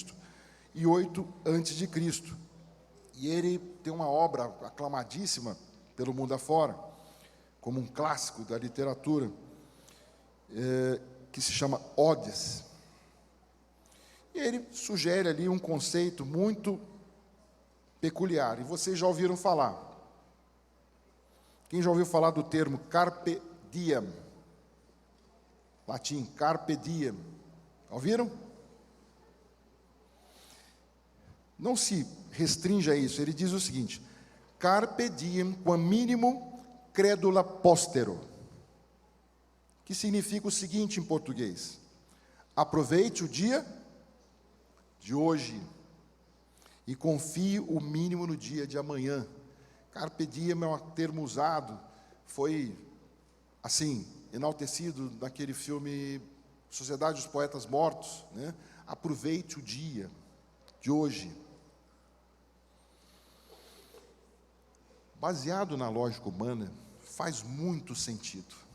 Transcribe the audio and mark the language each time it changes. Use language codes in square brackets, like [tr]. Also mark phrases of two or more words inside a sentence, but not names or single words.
[pt] e 8 a.C., e ele tem uma obra aclamadíssima pelo mundo afora, como um clássico da literatura, que se chama Odes. E ele sugere ali um conceito muito peculiar, e vocês já ouviram falar. Quem já ouviu falar do termo [la] carpe diem? Latim, carpe diem. [pt] Ouviram? Não se restringe a isso, ele diz o seguinte: [la] carpe diem quam minimo credula postero, [pt] que significa o seguinte em português: aproveite o dia de hoje e confie o mínimo no dia de amanhã. [la] Carpe diem [pt] é um termo usado, foi, assim, enaltecido naquele filme Sociedade dos Poetas Mortos, né? Aproveite o dia de hoje. Baseado na lógica humana, faz muito sentido.